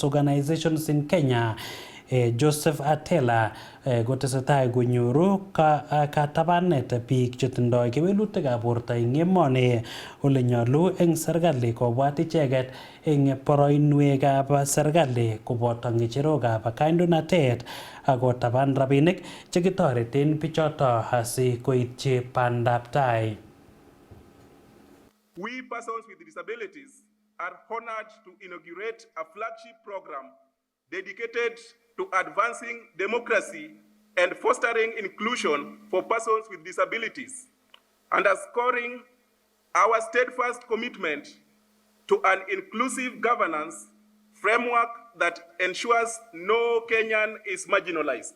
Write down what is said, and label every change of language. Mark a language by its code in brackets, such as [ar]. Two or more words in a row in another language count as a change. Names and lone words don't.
[en] Organizations in Kenya [kln] Joseph Atela kotesetai konyoru katabanet biik chetindoi kewelutikab borto eng emoni ole nyolu eng serikali kobwat icheget eng boroinwekab serikali koboto ng'echerokab kandoinatet akotaban rabinik chekitoreten bichoto asikoityi bandaptai. [en] We persons with disabilities are honored to inaugurate a flagship program dedicated to advancing democracy and fostering inclusion for persons with disabilities, underscoring our steadfast commitment to an inclusive governance framework that ensures no Kenyan is marginalized.